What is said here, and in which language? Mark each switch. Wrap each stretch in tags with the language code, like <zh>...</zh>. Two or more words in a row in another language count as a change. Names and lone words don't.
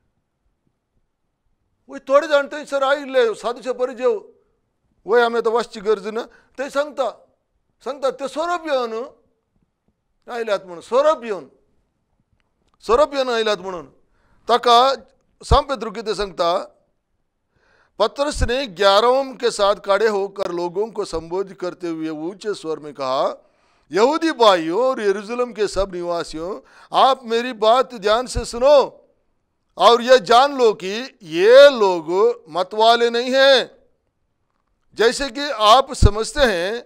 <kok>वय थोडे जाण थंयसर आयिल्ले सादुशे परिजेव, वय आमी आतां वाचची गरज ना, थंय सांगतात ते सोरोप येवन आयल्यात म्हणून, सोरोप येवन आयल्यात म्हणून। ताका सांत पेद्रू कितें सांगता,</kok> <hi>पतरस ने 11 के साथ खड़े होकर लोगों को संबोधित करते हुए ऊंचे स्वर में कहा, यहूदी भाइयों और यरूशलेम के सब निवासियों, आप मेरी बात ध्यान से सुनो और यह जान लो कि ये लोग मतवाले नहीं हैं जैसे कि आप समझते हैं।</hi>